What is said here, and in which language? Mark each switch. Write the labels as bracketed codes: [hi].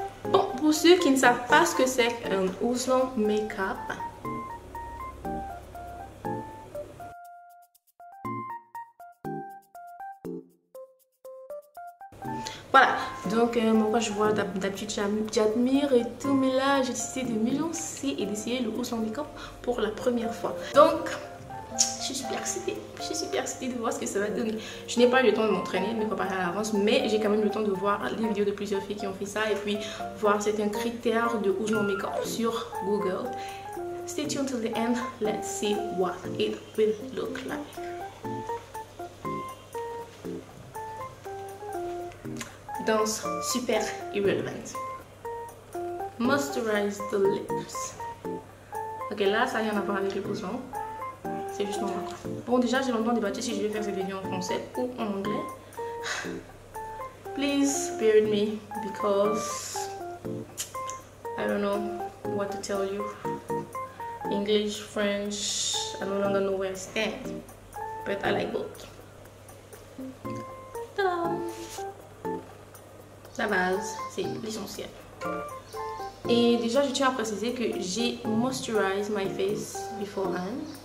[fr] Bon, pour ceux qui ne savent pas ce que c'est qu'un Ouslan make-up, voilà, donc moi je vois d'habitude j'admire et tout, mais là j'ai décidé de me lancer et d'essayer le Ouslan make-up pour la première fois. Donc je suis super excitée de voir ce que ça va donner. Je n'ai pas eu le temps de m'entraîner, de me préparer à l'avance, mais j'ai quand même le temps de voir les vidéos de plusieurs filles qui ont fait ça et puis voir certains critères de Ouslan make-up sur Google. [en] Stay tuned till the end, let's see what it will look like. Danse super irrelevant. Moisturize the lips. [fr] Ok, là ça n'a rien à voir avec le Ouslan. C'est juste normal. Bon, déjà j'ai longtemps débattu si je vais faire cette vidéo en français ou en anglais. [en] Please bear with me because I don't know what to tell you. English, French, I no longer know where I stand, but I like both. Ta-da! [fr] La base, c'est l'essentiel. Et déjà, je tiens à préciser que j'ai [en] moisturized my face beforehand.